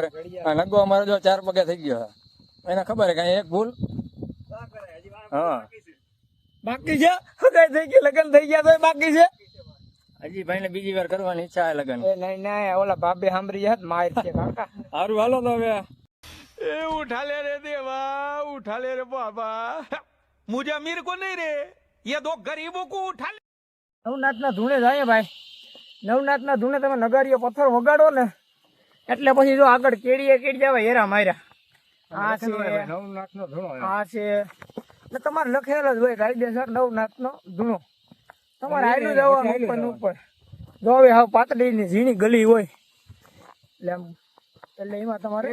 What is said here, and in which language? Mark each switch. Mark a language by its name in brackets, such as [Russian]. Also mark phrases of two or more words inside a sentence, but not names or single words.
[Gujarati] આ નગો અમારો જો 4 પગે થઈ ગયો. એને ખબર કે એક ભૂલ હા બાકી છે. હગાઈ થઈ ગઈ, લગ્ન થઈ ગયા તો બાકી છે. હજી ભાઈ ને બીજી વાર કરવાની ઈચ્છા છે લગ્ન. એ નહીં ઓલા ભાભી સાંભળી જાય માર છે કાકા. સારું હાલો તો હવે. [Hindi] ए उठा ले रे देवा, उठा ले रे बाबा, मुझे अमीर को नहीं रे, ये दो गरीबों को उठा ले. [Gujarati] નવનાથના ધૂણે જાય ભાઈ. નવનાથના ધૂણે તમે નગારીઓ પથ્થર વગાડો ને એટલે પછી જો આગળ કેડી આવે હેરા માર્યા. આ છે નવનાથનો ધૂણો આ છે ને તમારે લખેલ જ હોય કાયદેસર નવનાથનો ધૂણો. તમારે હાલ્યું જવાનું ઉપર જો હવે હાવ પાતળી ની ઝીણી ગલી હોય એટલે એમાં તમારે